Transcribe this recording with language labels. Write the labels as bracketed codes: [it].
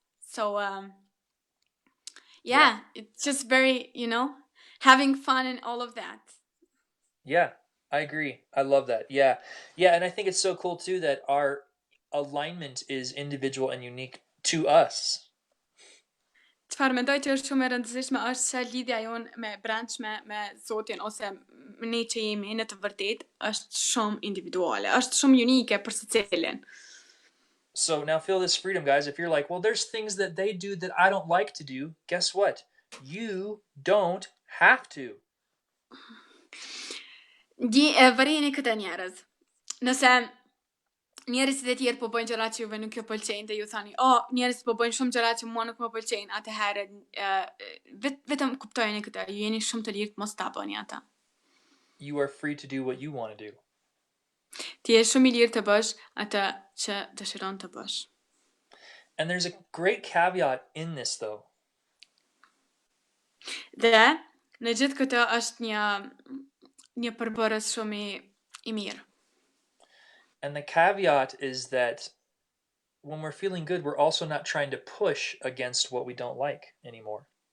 [en] So it's just very having fun and all of that. Yeah, I agree. I love that. Yeah. Yeah, and I think it's so cool too that our alignment is individual and unique to us. [sq] Çfarë mendoj që është shumë e rëndësishme është që lidhja jonë me brendshme me Zotin ose ne që jemi në të vërtetë është shumë individuale, është shumë unike për secilin. [en] So now feel this freedom, guys. If you're like, well, there's things that they do that I don't like to do, guess what? You don't have to. [sq] Vërejeni këtë njerëz. Nëse njerëzit e tjerë po bëjnë gjëra që juve nuk ju pëlqejnë dhe ju thani, njerëzit po bëjnë shumë gjëra që mua nuk më pëlqejnë, atëherë vetëm kuptojeni këtë, ju jeni shumë të lirë të mos ta bëni ata. [en] You are free to do what you want to do. [sq] Ti je shumë i lirë të bësh atë që dëshiron të bësh. [en] And there's a great caveat in this though. [sq] Dhe në gjithë këtë është një përbërës shumë i mirë. [en] And the caveat is that when we're feeling good, we're also not trying to push against what we don't like anymore.